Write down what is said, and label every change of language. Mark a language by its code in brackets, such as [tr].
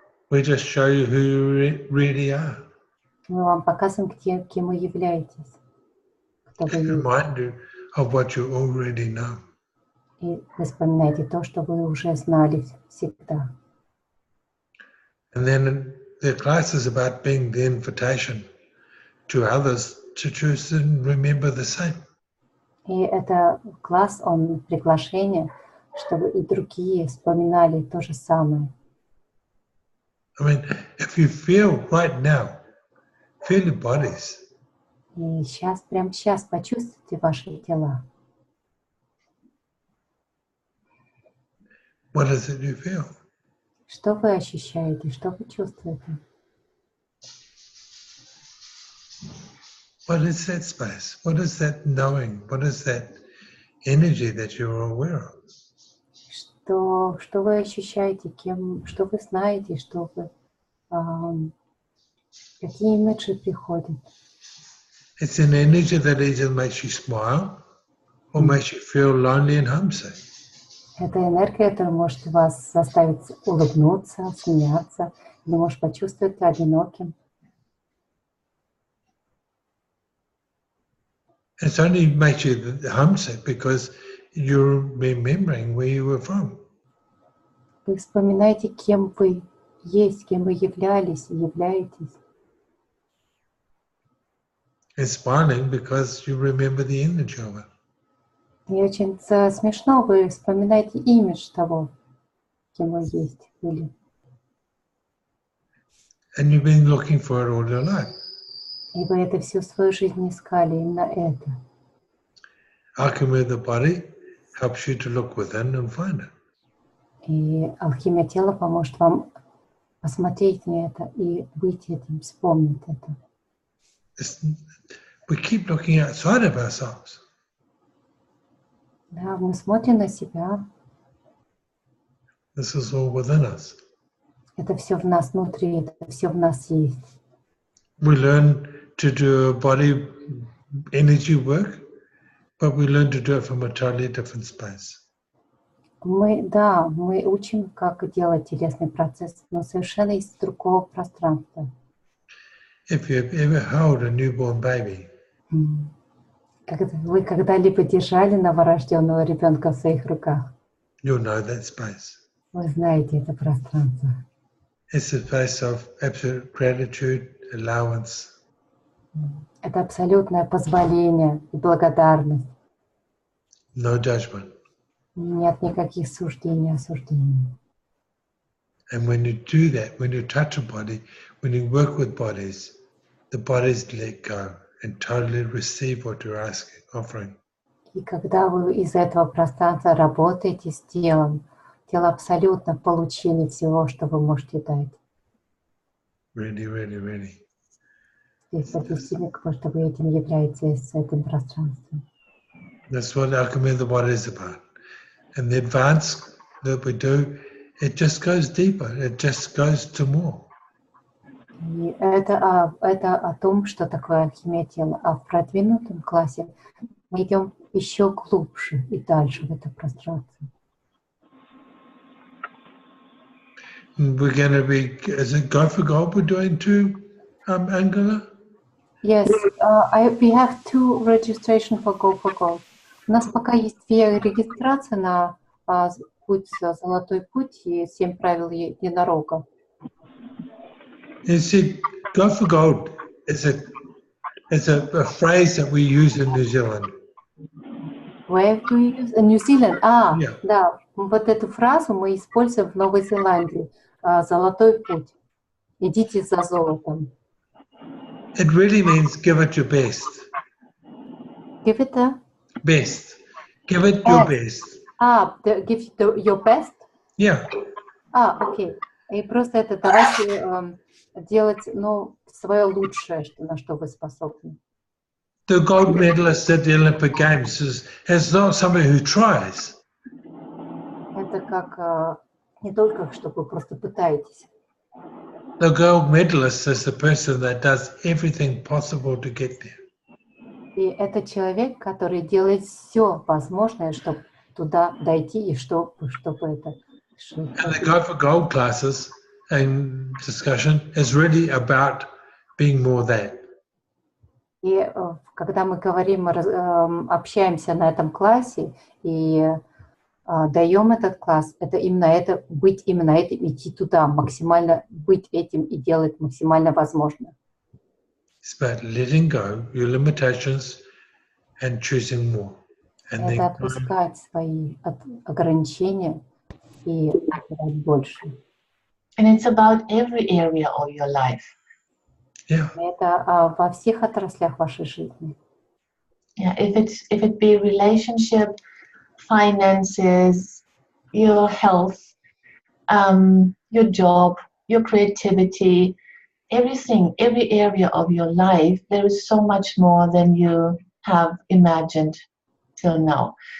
[en] We just show you who you really are. [ru] Мы вам показываем, кем вы являетесь. Кто вы есть. [en] Remind you of what you already know. [ru] И вы вспоминаете то, что вы уже знали всегда. [en] And then the class is about being the invitation to others to choose and remember the same. [ru] И это класс, он приглашение, чтобы и другие вспоминали то же самое. [en] I mean, if you feel right now, feel your bodies. [ru] И прямо сейчас почувствуйте ваши тела. [en] What is it you feel? [ru] Что вы ощущаете, что вы чувствуете? [en] What is that space? What is that knowing? What is that energy that you're aware of? [ru] Что вы ощущаете, что вы знаете, что вы, какие имиджи приходят? [en] It's an energy that either makes you smile or makes you feel lonely and homesick. [ru] Это энергия, которая может вас заставить улыбнуться, смеяться, или может почувствовать одиноким. [en] It's only makes you homesick because you're remembering where you were from. [ru] Вы вспоминаете, кем вы есть, кем вы являлись и являетесь. [en] It's smiling because you remember the energy of it. [ru] И очень смешно, вы вспоминаете имидж того, кем вы есть были. [en] And you've been looking for it all your life. [ru] И вы это всю свою жизнь искали, именно это. [en] Alchemy of the body helps you to look within and find it. [ru] И алхимия тела поможет вам посмотреть на это и быть этим, вспомнить это. [en] We keep looking outside of ourselves. [ru] Да, мы смотрим на себя. [en] This is all within us. [ru] Это все в нас внутри, это все в нас есть. [en] We learn to do body energy work, but we learn to do it from a totally different space. [ru] Мы учим, как делать телесный процесс, но совершенно из другого пространства. [en] If you've ever held a newborn baby, [ru] Вы когда-либо держали новорожденного ребенка в своих руках? [en] you'll know that space. [ru] Вы знаете это пространство. [en] It's a space of absolute gratitude, allowance. [ru] Это абсолютное позволение и благодарность. [en] No judgment. [ru] Нет никаких суждений, осуждений. [en] And when you do that, when you touch a body, when you work with bodies, the bodies let go and totally receive what you're offering. [ru] И когда вы из этого пространства работаете с телом, тело абсолютно в получении всего, что вы можете дать. [en] Really, really, really. [ru] Здесь объяснение, потому что вы этим являетесь, этим пространством. [en] That's what alchemy of the body is about. And the advance that we do, it just goes deeper. It just goes to more. [ru] И это о том, что такое алхимия тела. А в продвинутом классе мы идем еще глубже и дальше в это пространство. [en] We're going to be, is it Go for Gold we're doing too, Angela? Yes, we have 2 registration for Go for Gold. [ru] У нас пока есть 2 регистрации на путь, Золотой путь и 7 правил единорога. [en] You see, Go for Gold is a phrase that we use in New Zealand. Where do you use? New Zealand. Yeah. [ru] Да, вот эту фразу мы используем в Новой Зеландии. Золотой путь. Идите за золотом. [en] It really means give it your best. Give it a... Best. Give it your best. Give it your best? Yeah. [ru] Окей. И просто это давайте делать, свое лучшее, на что вы способны. [en] The gold medalist at the Olympic Games is not somebody who tries. [ru] Это как не только, что вы просто пытаетесь. [en] The gold medalist is the person that does everything possible to get there. [ru] И это человек, который делает все возможное, чтобы туда дойти и чтобы это... [en] And the Go for Gold classes and discussion is really about being more than. [ru] И когда мы говорим, общаемся на этом классе и даем этот класс, это именно это, быть именно этим, идти туда, максимально быть этим и делать максимально возможно. [en] It's about letting go your limitations and choosing more. And [ru] Это отпускать свои ограничения и выбирать больше. [en] And it's about every area of your life. Yeah. [ru] Это во всех отраслях вашей жизни. [en] Yeah, if it be relationship, finances, your health, your job, your creativity, everything, every area of your life, there is so much more than you have imagined till now.